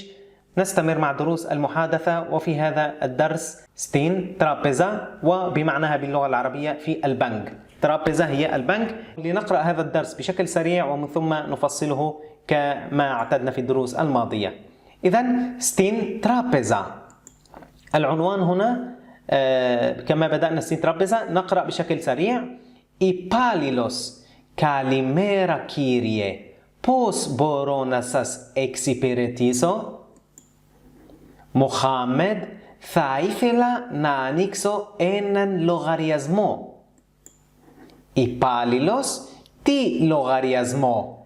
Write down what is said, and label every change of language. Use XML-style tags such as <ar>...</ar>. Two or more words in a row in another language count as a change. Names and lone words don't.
<ar>نستمر مع دروس المحادثة، وفي هذا الدرس</ar> <el>στην τράπεζα,</el> <ar>وبمعناها باللغة العربية في البنك. ترابيزا هي البنك. لنقرأ هذا الدرس بشكل سريع ومن ثم نفصله كما اعتدنا في الدروس الماضية. إذن</ar> <el>στην τράπεζα,</el> <ar>العنوان هنا كما بدأنا</ar> <el>στην τράπεζα</el> <ar>نقرأ بشكل سريع.</ar> <el>Υπάλληλος, καλημέρα κύριε, πώς μπορώ να σας εξυπηρετήσω? Μοχάμεντ, θα ήθελα να ανοίξω έναν λογαριασμό. Υπάλληλος, τι λογαριασμό?</el>